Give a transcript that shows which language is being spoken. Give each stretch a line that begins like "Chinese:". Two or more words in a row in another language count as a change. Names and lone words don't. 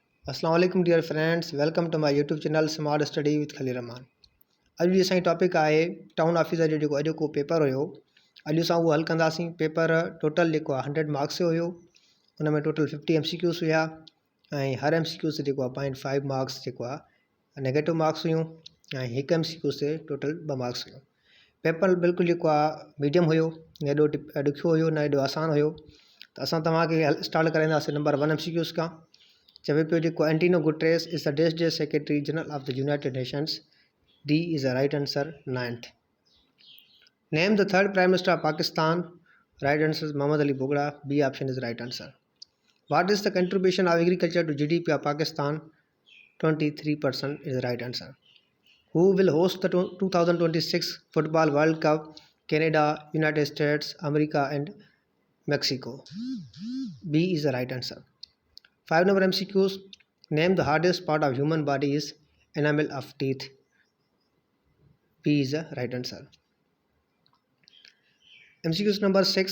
Arabic: السلام عليكم
English: dear friends, welcome to my YouTube channel Smart Study with Khalil Rehman.
Sindhi: अॼु जी असांजी टॉपिक आहे
English: town officer
Sindhi: जो जेको अॼु को पेपर हुयो। अॼु असां उहो हल कंदासीं।
English: paper total
Sindhi: जेको आहे 100 मार्क्स जो हुयो। उन में
English: total 50 MCQs
Sindhi: हुया ऐं हर MCQ से जेको आहे 0.5 मार्क्स जेको आहे
English: negative marks
Sindhi: हुयूं ऐं हिकु MCQ से
English: total 2 marks
Sindhi: हुयूं। पेपर बिल्कुलु जेको आहे मीडियम हुयो, न एॾो ॾुखियो हुयो न एॾो आसान हुयो। त असां तव्हांखे स्टार्ट कराईंदासीं
English: number 1 MCQs
Sindhi: खां। चवे पियो जेको
English: Antonio Guterres is the day Secretary General of the United Nations. D is the right answer 9th. Name the third Prime Minister of Pakistan. Right answer Mohammad Ali Bogra. B option is right answer. What is the contribution of agriculture to GDP of Pakistan. 23% is the right answer. Who will host the 2026 football World Cup. Canada, United States, America and Mexico. B is the right answer. 5 number MCQs. Name the hardest part of human body is enamel of teeth. B is the right answer. MCQs number 6.